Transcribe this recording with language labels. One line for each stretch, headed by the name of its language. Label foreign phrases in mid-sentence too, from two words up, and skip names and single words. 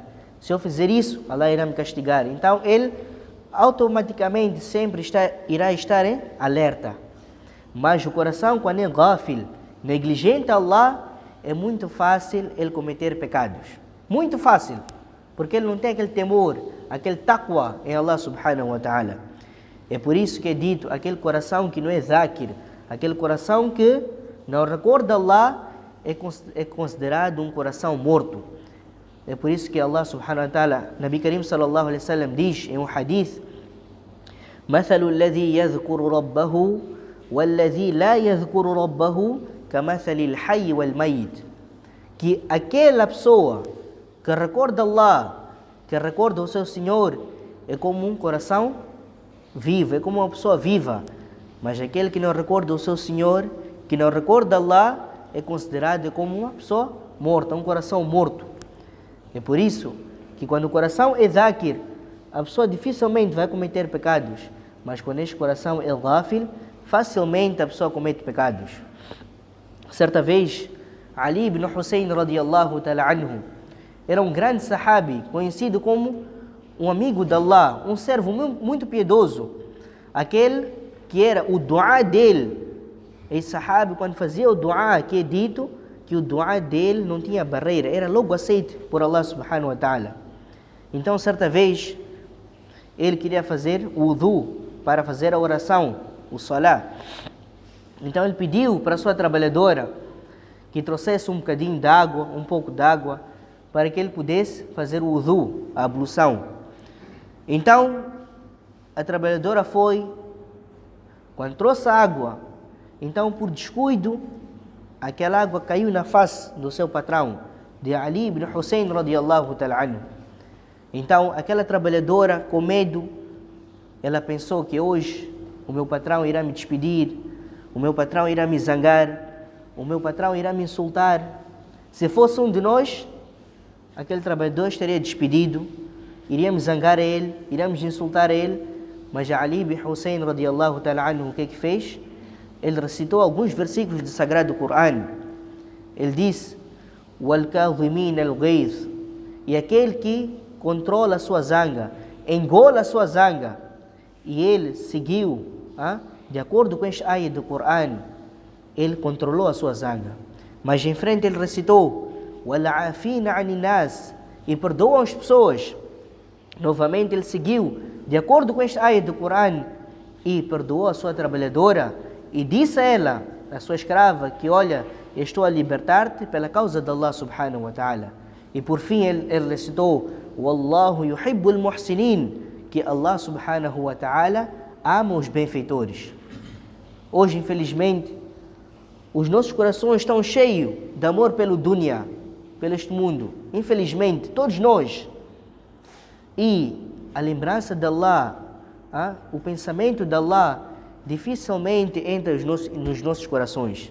Portuguese: Se eu fizer isso, Allah irá me castigar. Então ele automaticamente sempre irá estar em alerta. Mas o coração, quando é ghafil, negligente a Allah, é muito fácil ele cometer pecados. Muito fácil. Porque ele não tem aquele temor, aquele taqwa em
Arabic: الله سبحانه وتعالى.
Portuguese: É por isso que é dito, aquele coração que não é dhakir, aquele coração que não recorda Allah, é considerado um coração morto. É por isso que
Arabic: الله سبحانه وتعالى، نبي كريم صلى الله عليه وسلم
Portuguese: diz em um hadith:
Arabic: مثل الذي يذكر ربه والذي لا يذكر ربه كمثل الحي والميت.
Portuguese: Que aquela pessoa que recorda Allah, que recorda o seu Senhor, é como um coração vivo, é como uma pessoa viva. Mas aquele que não recorda o seu Senhor, que não recorda Allah, é considerado como uma pessoa morta, um coração morto. É por isso que quando o coração é dhakir, a pessoa dificilmente vai cometer pecados. Mas quando este coração é ghafil, facilmente a pessoa comete pecados. Certa vez, Ali ibn Hussein
Arabic: رضي الله تعالى عنه
Portuguese: era um grande sahabi, conhecido como um amigo de Allah, um servo muito piedoso. Aquele que era o dua dele. Esse sahabi, quando fazia o dua, que é dito que o dua dele não tinha barreira, era logo aceito por
Arabic: الله سبحانه وتعالى.
Portuguese: Então, certa vez, ele queria fazer o wudu para fazer a oração, o salah. Então ele pediu para a sua trabalhadora que trouxesse um bocadinho de água, um pouco de água, para que ele pudesse fazer o wudu, a ablução. Então a trabalhadora foi, quando trouxe a água, então por descuido, aquela água caiu na face do seu patrão, de Ali ibn Hussein
Arabic: رضي الله تعالى عنه.
Portuguese: Então aquela trabalhadora, com medo, ela pensou que hoje o meu patrão irá me despedir, o meu patrão irá me zangar, o meu patrão irá me insultar. Se fosse um de nós, aquele trabalhador estaria despedido, iríamos zangar a ele, iríamos insultar a ele. Mas Ali ibn Hussein
Arabic: رضي الله تعالى عنه,
Portuguese: o que fez? Ele recitou alguns versículos do Sagrado Corão. Ele disse:
Arabic: وَالْكَاظِمِينَ الْغَيْظَ,
Portuguese: e aquele que controla a sua zanga, engola a sua zanga. E ele seguiu, de acordo com este ayah do Corão, ele controlou a sua zanga. Mas em frente ele recitou:
Arabic: وَالْعَافِينَ عَنِ النَّاسِ,
Portuguese: e perdoam as pessoas. Novamente ele seguiu, de acordo com este ayah do Corão, e perdoou a sua trabalhadora. E disse a ela, a sua escrava, que olha, eu estou a libertar-te pela causa de
Arabic: الله سبحانه وتعالى.
Portuguese: E por fim ele recitou:
Arabic: والله يحب المحسنين,
Portuguese: que
Arabic: الله سبحانه وتعالى
Portuguese: ama os benfeitores. Hoje, infelizmente, Os nossos corações estão cheios de amor pelo dunya, pelo este mundo. Infelizmente, todos nós. E a lembrança de Allah, o pensamento de Allah, dificilmente entra nos nossos corações.